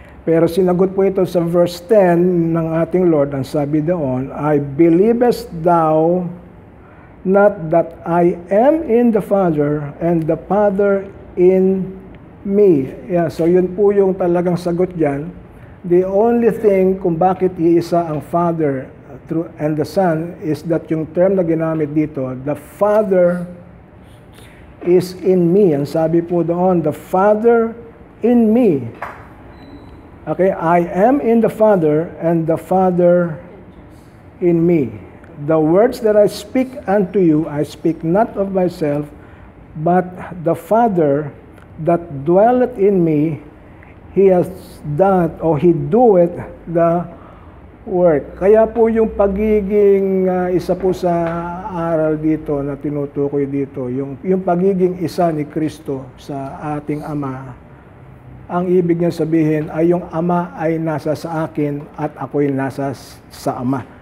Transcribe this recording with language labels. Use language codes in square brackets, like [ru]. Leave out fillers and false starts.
[tl] Pero sinagot po ito sa verse 10 ng ating Lord. Ang sabi doon, [en] I believest thou not that I am in the Father and the Father in me. Yeah, [tl] so yun po yung talagang sagot dyan. [en] The only thing [tl] kung bakit iisa ang [en] Father and the Son is that yung term [tl] na ginamit dito, [en] the Father is in me. [tl] Ang sabi po doon, [en] the Father in me. Okay, I am in the Father and the Father in me. The words that I speak unto you, I speak not of myself, but the Father that dwelleth in me, He has done, or He doeth the work. [tl] Kaya po yung pagiging, isa po sa aral dito na tinutukoy dito, yung pagiging isa ni Kristo sa ating Ama, ang ibig niya sabihin ay yung Ama ay nasa sa akin at ako'y nasa sa Ama.